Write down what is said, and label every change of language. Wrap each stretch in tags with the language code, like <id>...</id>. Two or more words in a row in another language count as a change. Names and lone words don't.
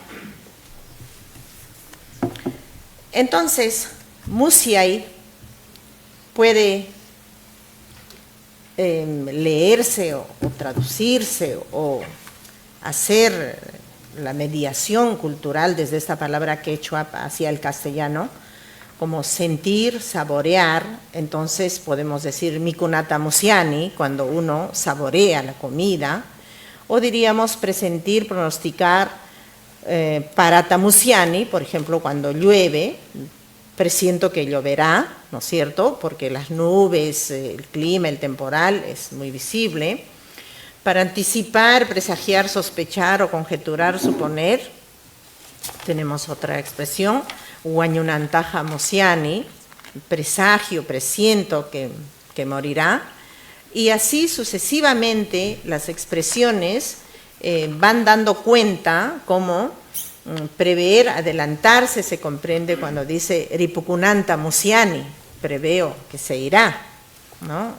<es>Entonces, Musiay puede leerse o traducirse o hacer la mediación cultural desde esta palabra quechua hacia el castellano, como sentir, saborear. Entonces podemos decir</es> <qu>mikunata musiani</qu> <es>cuando uno saborea la comida, o diríamos presentir, pronosticar,</es> <qu>parata musiani,</qu> <es>por ejemplo, cuando llueve, presiento que lloverá, ¿no es cierto?, porque las nubes, el clima, el temporal es muy visible. Para anticipar, presagiar, sospechar o conjeturar, suponer, tenemos otra expresión,</es> <qu>Huañunantaja musiani,</qu> <es>presagio, presiento que morirá, y así sucesivamente las expresiones van dando cuenta cómo prever, adelantarse, se comprende cuando dice</es> <qu>Ripukunanta musiani,</qu> <es>preveo que se irá, ¿no?</es>